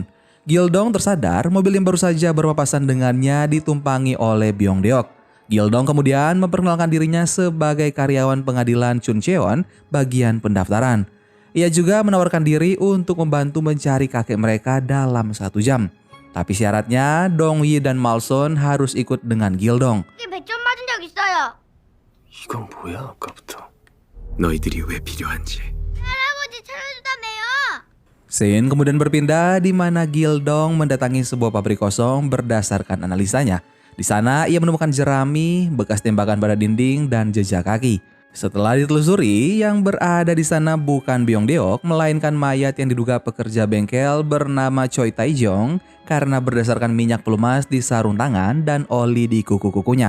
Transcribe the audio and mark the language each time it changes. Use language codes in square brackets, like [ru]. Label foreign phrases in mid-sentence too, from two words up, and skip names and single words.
[id] Gil-dong tersadar mobil yang baru saja berpapasan dengannya ditumpangi oleh Byung-deok. Gil-dong kemudian memperkenalkan dirinya sebagai karyawan pengadilan Chuncheon bagian pendaftaran. Ia juga menawarkan diri untuk membantu mencari kakek mereka dalam 1 jam. Tapi syaratnya Dong-yi dan Malson harus ikut dengan Gil-dong. [ko] 이 100점 맞은 적 있어요. 이건 뭐야 아까부터. 너희들이 왜 필요한지. 할아버지 찾아주다며요. [id] Scene kemudian berpindah di mana Gil-dong mendatangi sebuah pabrik kosong berdasarkan analisanya. Di sana ia menemukan jerami, bekas tembakan pada dinding, dan jejak kaki. Setelah ditelusuri, yang berada di sana bukan Byung-deok, melainkan mayat yang diduga pekerja bengkel bernama Choi Tae-jong karena berdasarkan minyak pelumas di sarung tangan dan oli di kuku-kukunya.